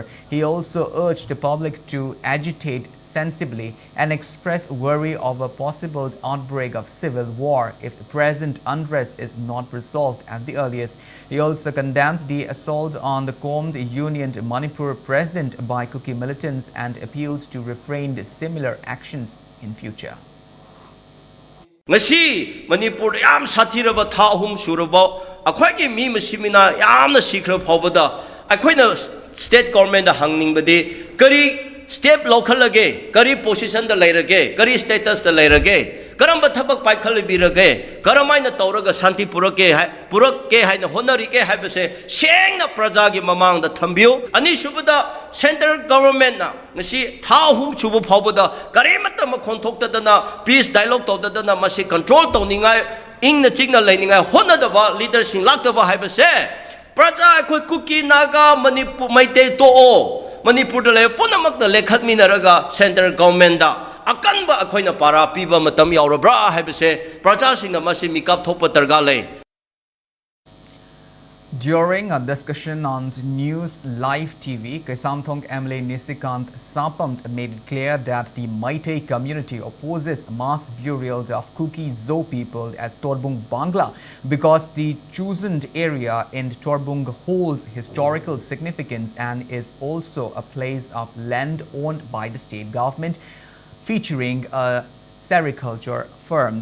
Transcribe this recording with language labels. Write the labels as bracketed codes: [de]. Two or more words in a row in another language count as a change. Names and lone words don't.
[en] He also urged the public to agitate sensibly and express worry of a possible outbreak of civil war if the present unrest is not resolved at the earliest. He also condemned the assault on the Combed Union Manipur president by Kuki militants and appealed to refrain similar actions in future. [mni] Ngasi Manipur yam sathiraba tha ahum suraba akhoi gi mi masimina yamna sikra phobada akhoi na [en] state government [mni] da hangning bade kari step local lage kari position da lairage kari status da lairage karamba thabak paikhal birage karamaina tawraga shanti purake haina honarike habase sengna praja gi mamang da thambiu ani subada [en] central government [mni] na ngasi tha hum chubu phobada karimata ma khonthok da [en] peace dialogue [mni] to da masi control to ningai ingna chingna lainingai honadaba leader sing laktaba habase praja khoi Kuki Naga Manipur Meitei to o Manipur da le punamak da lekhat minaraga [en] central government [mni] da akanba akhoina para piba matam yaurabra haibase praja singna masi mikap thopa targa le. [en] During a discussion on News Live TV, Kaisamthong MLA Nisikant Sapamt made it clear that the Meitei community opposes mass burial of Kuki Zo people at Torbung, Bangla, because the chosen area in Torbung holds historical significance and is also a place of land owned by the state government, featuring a sericulture firm.